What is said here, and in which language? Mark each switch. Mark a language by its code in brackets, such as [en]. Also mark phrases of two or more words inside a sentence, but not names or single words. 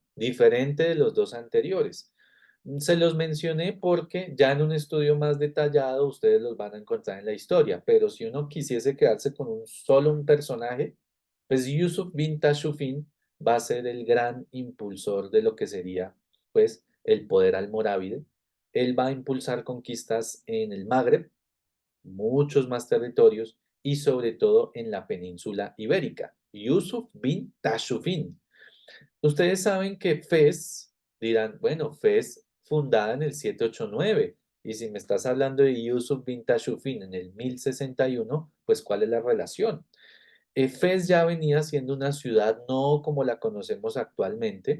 [es] Diferente de los dos anteriores. Se los mencioné porque ya en un estudio más detallado ustedes los van a encontrar en la historia, pero si uno quisiese quedarse con solo un personaje, pues Yusuf bin Tashufin va a ser el gran impulsor de lo que sería, pues, el poder almorávide. Él va a impulsar conquistas en el Magreb, muchos más territorios y sobre todo en la península ibérica. Yusuf bin Tashufin. Ustedes saben que Fez, dirán, bueno, Fez fundada en el 789, y si me estás hablando de Yusuf bin Tashufin en el 1061, pues ¿cuál es la relación? Fez ya venía siendo una ciudad no como la conocemos actualmente.